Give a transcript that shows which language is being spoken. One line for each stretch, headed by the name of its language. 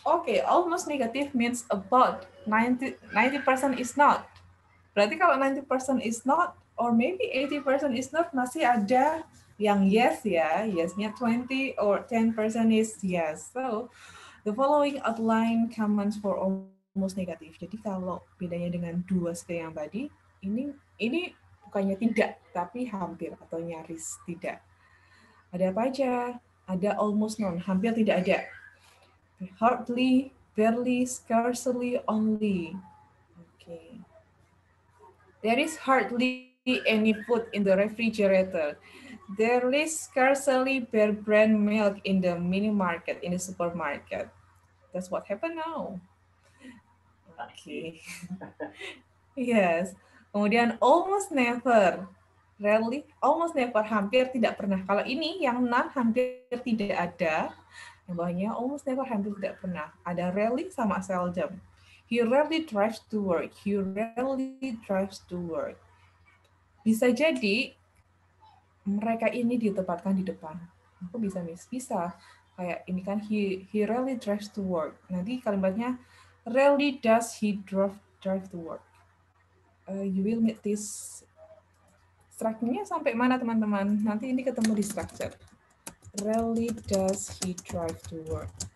English: Okay, almost negative means about 90% is not.
Indonesian: Berarti kalau 90%
English: is not, or maybe 80% is not,
Indonesian: masih ada yang yes ya.
English: Yes-nya 20 or 10% is yes. So, the following outline comments for almost negative.
Indonesian: Jadi kalau bedanya dengan dua skill yang tadi, ini bukannya tidak, tapi hampir atau nyaris tidak. Ada apa aja? Ada almost none, hampir tidak ada.
English: Hardly, barely, scarcely, only. Okay. There is hardly any food in the refrigerator. There is scarcely bare brand milk in the mini market, in the supermarket. That's what happened now. Okay. Yes.
Indonesian: Kemudian
English: almost never.
Indonesian: Rarely, almost never, hampir tidak pernah. Kalau ini yang none, hampir tidak ada. Yang bawahnya almost never, hampir tidak pernah. Ada rarely sama seldom.
English: He rarely drives to work. He rarely drives to work.
Indonesian: Bisa jadi mereka ini ditempatkan di depan. Aku bisa, Miss. Bisa. Kayak ini kan
English: he rarely drives to work.
Indonesian: Nanti kalimatnya
English: rarely does he drive to work. You will meet this
Indonesian: Structure-nya sampai mana teman-teman? Nanti ini ketemu di structure.
English: Rarely does he drive to work.